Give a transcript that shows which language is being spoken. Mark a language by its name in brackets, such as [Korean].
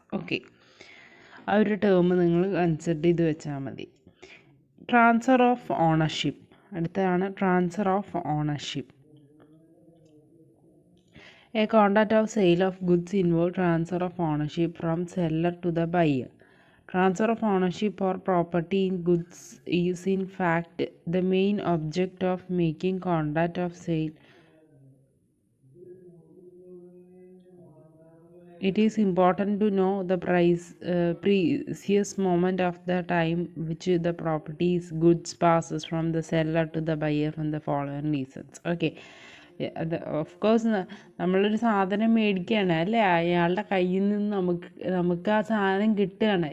[Malayalam] Okay, ആ ഒരു term നിങ്ങൾ കൺസിഡർ ചെയ്ത് വെച്ചാൽ മതി. [English] Transfer of ownership. [Malayalam] അടുത്തതാണ് [English] Transfer of ownership. A contract of sale of goods involve transfer of ownership from seller to the buyer. Transfer of ownership or property in goods is in fact the main object of making contract of sale. It is important to know the precious moment of the time which the property's goods passes from the seller to the buyer from the following reasons. [Malayalam] Okay, അത് [English] of course [Malayalam] നമ്മളൊരു സാധനം മേടിക്കുകയാണ് അല്ലേ, അയാളുടെ കയ്യിൽ നിന്ന് നമുക്ക് ആ സാധനം കിട്ടുകയാണ്.